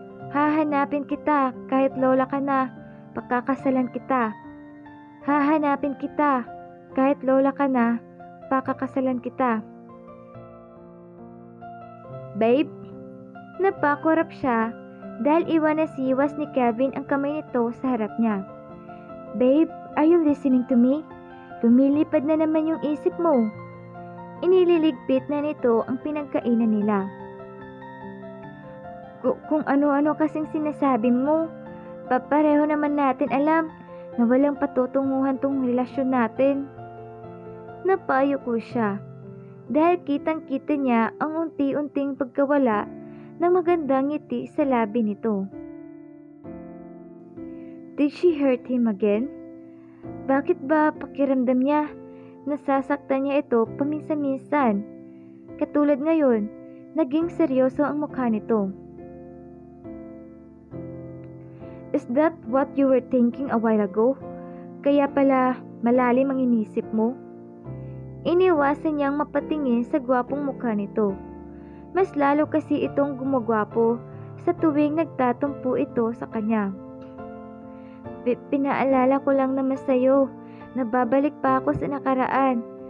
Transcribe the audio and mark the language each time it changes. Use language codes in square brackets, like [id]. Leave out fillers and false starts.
[tl] Hahanapin kita kahit lola ka na, pakakasalan kita. Hahanapin kita kahit lola ka na, pakakasalan kita. Babe, napakurap siya dahil iwanas-iwas ni Kevin ang kamay nito sa harap niya. [en] Babe, are you listening to me? [tl] Lumilipad na naman yung isip mo. Inililigpit na nito ang pinagkainan nila. Kung ano-ano kasing sinasabi mo, papareho naman natin alam na walang patutunguhan tong relasyon natin. Napayo ko siya dahil kitang-kita niya ang unti-unting pagkawala ng magandang ngiti sa labi nito. [en] Did she hurt him again? [tl] Bakit ba pakiramdam niya? Nasasaktan niya ito paminsan-minsan. Katulad ngayon, naging seryoso ang mukha nito. [en] Is that what you were thinking a while ago? [tl] Kaya pala malalim ang inisip mo? Iniwasan niyang mapatingin sa gwapong mukha nito. Mas lalo kasi itong gumagwapo sa tuwing nagtatumpo ito sa kanya. Pinaalala ko lang naman sa'yo na babalik pa ako sa nakaraan.